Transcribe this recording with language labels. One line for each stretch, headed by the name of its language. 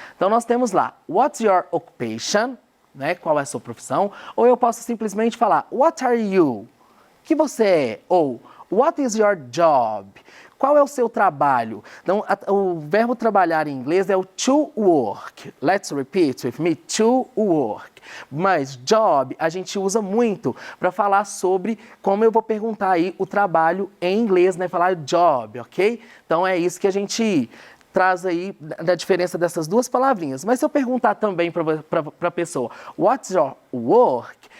Portuguese: Então nós temos lá,
English: what's your occupation,
Portuguese: né? Qual é a sua profissão? Ou eu posso simplesmente falar,
English: what are you?
Portuguese: Que você é? Ou,
English: what is your job?
Portuguese: Qual é o seu trabalho? Então, o verbo trabalhar em inglês é o to work.
English: Let's repeat with me, to work.
Portuguese: Mas job a gente usa muito para falar sobre como eu vou perguntar aí o trabalho em inglês, né? Falar job, ok? Então é isso que a gente traz aí da diferença dessas duas palavrinhas. Mas se eu perguntar também para a pessoa,
English: what's your work?